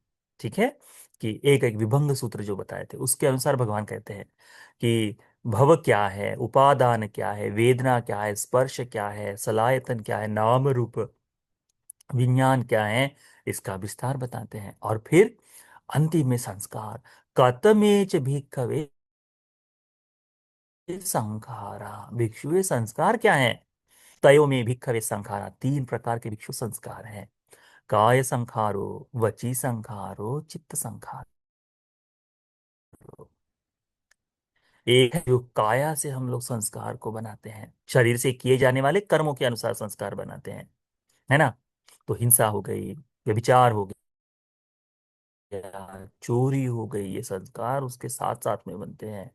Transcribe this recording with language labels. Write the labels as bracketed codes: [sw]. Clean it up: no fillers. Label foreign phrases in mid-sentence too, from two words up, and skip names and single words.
[hi] ठीक है, कि एक एक विभंग सूत्र जो बताए थे उसके अनुसार भगवान कहते हैं कि भव क्या है, उपादान क्या है, वेदना क्या है, स्पर्श क्या है, सलायतन क्या है, नाम रूप विज्ञान क्या है, इसका विस्तार बताते हैं। और फिर अंतिम में संस्कार, [pi] कतमेच भिक्खवे संखारा, [hi] भिक्षु ये संस्कार क्या है? [pi] तयो में भिक्खवे संखारा, [hi] तीन प्रकार के भिक्षु संस्कार हैं। [pi] काय संखारो, वची संखारो, चित्त संखारो। [hi] एक है जो काया से हम लोग संस्कार को बनाते हैं, शरीर से किए जाने वाले कर्मों के अनुसार संस्कार बनाते हैं, है ना। तो हिंसा हो गई, व्यभिचार हो गया, चोरी हो गई, ये संस्कार उसके साथ साथ में बनते हैं।